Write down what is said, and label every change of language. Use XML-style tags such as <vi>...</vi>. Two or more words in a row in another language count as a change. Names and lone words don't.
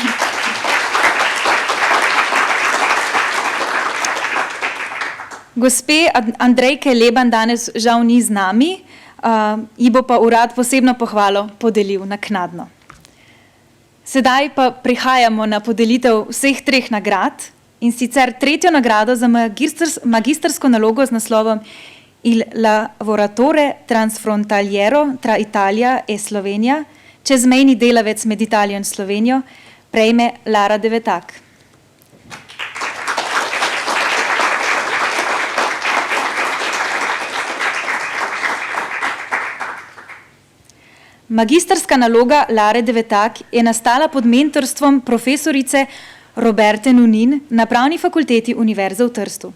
<sl>Gospe Andrejke Leban danes žal ni z nami, ji bo pa urad posebno pohvalo podelil naknadno. Sedaj pa prihajamo na podelitev vseh 3 nagrad, in sicer 3. nagrado za magistrsko nalogo z naslovom Il lavoratore transfrontaliero tra Italia e Slovenija, čezmejni delavec med Italijo in Slovenijo, prejme Lara Devetak. Magistrska naloga Lare Devetak je nastala pod mentorstvom profesorice Roberte Nunin na Pravni fakulteti Univerze v Trstu.</sl>